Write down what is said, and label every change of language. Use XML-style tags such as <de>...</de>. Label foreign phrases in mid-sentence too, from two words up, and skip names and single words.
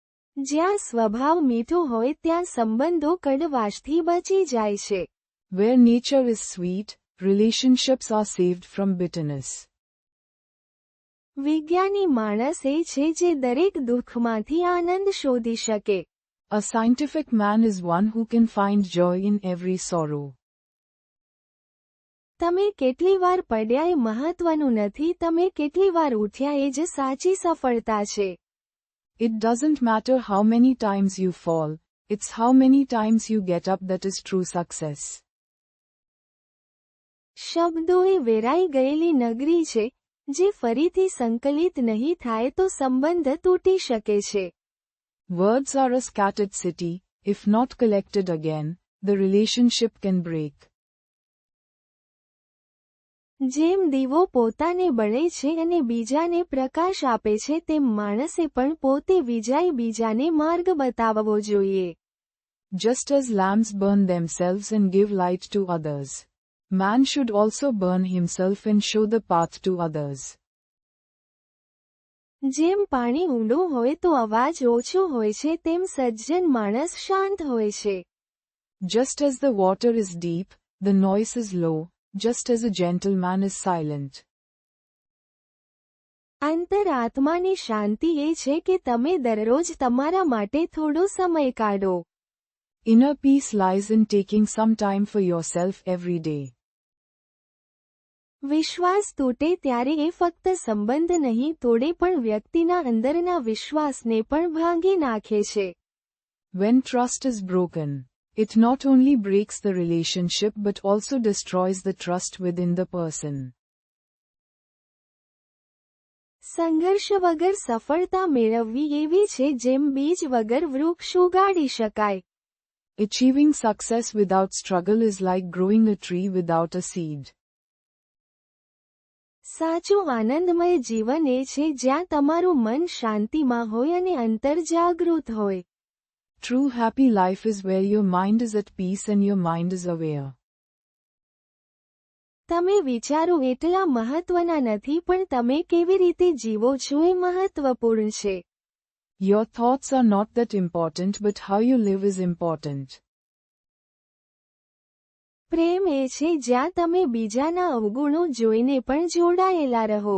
<gu>જ્યાં સ્વભાવ મીઠો હોય ત્યાં સંબંધો કડવાશથી બચી જાય છે.</gu> <en>Where nature is sweet, relationships are saved from bitterness.</en> <gu>વિજ્ઞાની માણસ એ છે જે દરેક દુઃખમાંથી આનંદ શોધી શકે.</gu> <en>A scientific man is one who can find joy in every sorrow.</en> <gu>તમે કેટલી વાર પડ્યા એ મહત્વનું નથી, તમે કેટલી વાર ઉઠ્યા એ જ સાચી સફળતા છે.</gu> <en>It doesn't matter how many times you fall, it's how many times you get up that is true success.</en> <gu>શબ્દોએ વેરાઈ ગયેલી નગરી છે, જે ફરીથી સંકલિત નહીં થાય તો સંબંધ તૂટી શકે છે.</gu> <en>Words are a scattered city, if not collected again, the relationship can break.</en> <gu>જેમ દીવો પોતાને બળે છે અને બીજાને પ્રકાશ આપે છે તેમ માણસે પણ પોતે વિજાઈ બીજાને માર્ગ બતાવવો જોઈએ.</gu> <en>Just as lamps burn themselves and give light to others, man should also burn himself and show the path to others.</en> <gu>જેમ પાણી ઊંડું હોય તો અવાજ ઓછો હોય છે તેમ સજ્જન માણસ શાંત હોય છે.</gu> <en>Just as the water is deep, the noise is low, just as a gentleman is silent.</en> <gu>અંતરાત્માની શાંતિ એ છે કે તમે દરરોજ તમારા માટે થોડો સમય કાઢો.</gu> <en>Inner peace lies in taking some time for yourself every day.</en> <gu>વિશ્વાસ તૂટે ત્યારે એ ફક્ત સંબંધ નહીં તોડે પણ વ્યક્તિના અંદરના વિશ્વાસને પણ ભાંગી નાખે છે.</gu> <en>When trust is broken, it not only breaks the relationship but also destroys the trust within the person.</en> <gu>સંઘર્ષ વગર સફળતા મેળવવી એવી છે જેમ બીજ વગર વૃક્ષ ઉગાડી શકાય.</gu> <en>Achieving success without struggle is like growing a tree without a seed.</en> <gu>સાચું આનંદમય જીવન એ છે જ્યાં તમારું મન શાંતિમાં હોય અને અંતર જાગૃત હોય.</gu> <en>True happy life is where your mind is at peace and your mind is aware.</en> <gu>તમે વિચારો એટલા મહત્વના નથી પણ તમે કેવી રીતે જીવો છો એ મહત્વપૂર્ણ છે.</gu> <en>Your thoughts are not that important but how you live is important.</en> <gu>પ્રેમ એ છે જ્યાં તમે બીજાના અવગુણો જોઈને પણ જોડાયેલા રહો.</gu>